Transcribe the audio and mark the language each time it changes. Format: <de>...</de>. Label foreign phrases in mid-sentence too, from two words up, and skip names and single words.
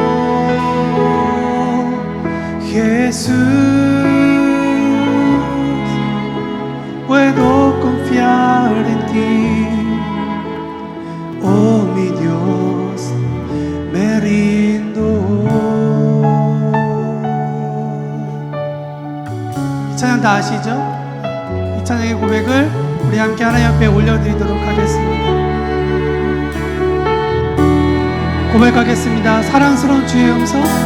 <es>Jesús, puedo confiar en ti. Oh mi Dios, me rindo.</es> <ko>이 찬양 다 아시죠? 이 찬양의 고백을 우리 함께 하나님 앞에 올려드리도록 하겠습니다. 고백하겠습니다. 사랑스러운 주의 음성,</ko>